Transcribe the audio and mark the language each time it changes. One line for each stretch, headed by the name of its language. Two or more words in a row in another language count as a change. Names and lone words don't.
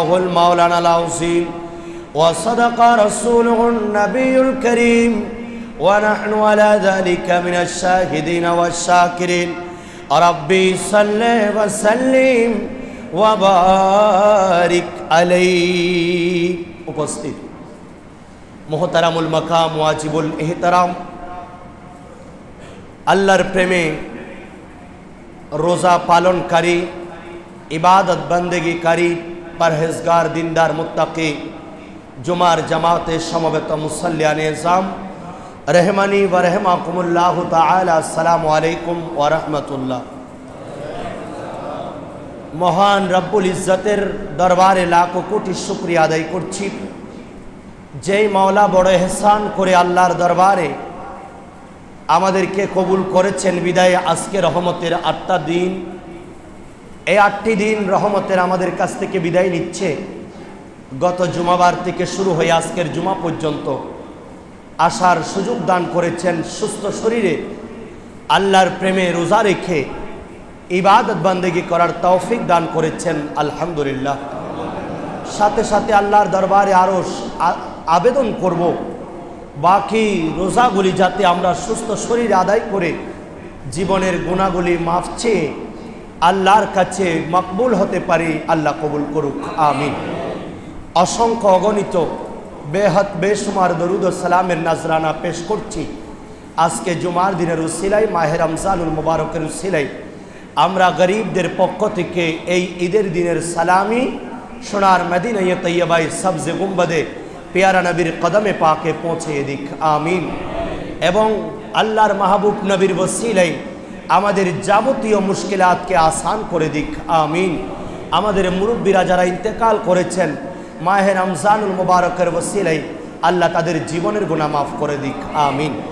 Arabic: المولانا العظيم وصدق رسوله النبي الكريم ونحن على ذلك من الشاهدين والشاكرين ربي صل وسلم وبارك عليه উপস্থিত محترم المقام واجب الاحترام
Bangla: আল্লাহর প্রেমে রোজা পালনকারী ইবাদত বন্দেগীকারী পরহেজগার দিনদার মুত্তাকি জুমার জামাতে সমবেত মুসল্লিয়ানে নিজাম রহমানী
Arabic: ورحمكم الله تعالى السلام عليكم ورحمة الله
Bangla: মহান রব্বুল ইজ্জতের দরবারে লাখো কোটি শুকরিয়া আদায় করছি যেই মওলা বড় এহসান করে আল্লাহর দরবারে আমাদেরকে কবুল করেছেন বিদায় আজকে রহমতের 8টা দিন এই 8টি দিন রহমতের আমাদের কাছ থেকে বিদায় নিচ্ছে গত জুমাবার থেকে শুরু হয়ে আজকের জুমা পর্যন্ত আসার সুযোগ দান করেছেন সুস্থ শরীরে আল্লাহর প্রেমে রোজা রেখে ইবাদত বন্দেগী করার তৌফিক দান করেছেন আলহামদুলিল্লাহ সাথে সাথে আল্লাহর দরবারে আরো আবেদন করব বাকি রোজাগুলি যাতে আমরা সুস্থ শরীরে আদায় করে জীবনের গুনাহগুলি মাফ চেয়ে আল্লাহর কাছে মকবুল হতে পারি আল্লাহ কবুল করুক আমিন অসংখ্য অগণিত বেহদ বেশুমার দরুদ ঔর সালামের নজরানা পেশ करছি আজকে জুমার দিনের উসিলায় মাহে রমজানুল মুবারকের উসিলায় আমরা গরিবদের পক্ষ থেকে এই ঈদের দিনের সালামি সোনার মদিনায়ে তৈয়বায় সবজে গুম্বদে পেয়ারা নবীর কদমে পাকে পৌঁছে দিক আমিন এবং আল্লাহর মাহবুব নবীর ওসিলায় আমাদের যাবতীয় মুশকিলাতকে আসান করে দিক আমিন আমাদের মুরব্বিরা যারা ইন্তেকাল করেছেন মাহে রমজানুল মুবারকের ওসিলায় আল্লাহ তাদের জীবনের গুনাহ মাফ করে দিক আমিন